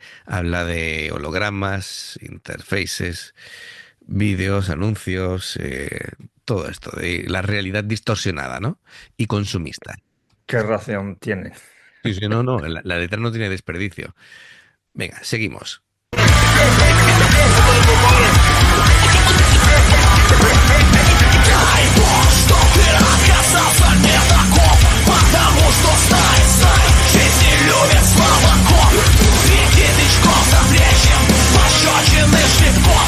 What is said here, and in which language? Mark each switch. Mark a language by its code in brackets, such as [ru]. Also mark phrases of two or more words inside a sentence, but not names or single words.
[es] Habla de hologramas, interfaces, vídeos, anuncios, todo esto, de la realidad distorsionada, ¿no? Y consumista. ¿Qué ración tiene? Sí, sí, no, no, la letra no tiene desperdicio. Venga, seguimos. [ru] Потому что знай, жизнь не любит слабаков. Среди новичков запрещен пощечины шлепков.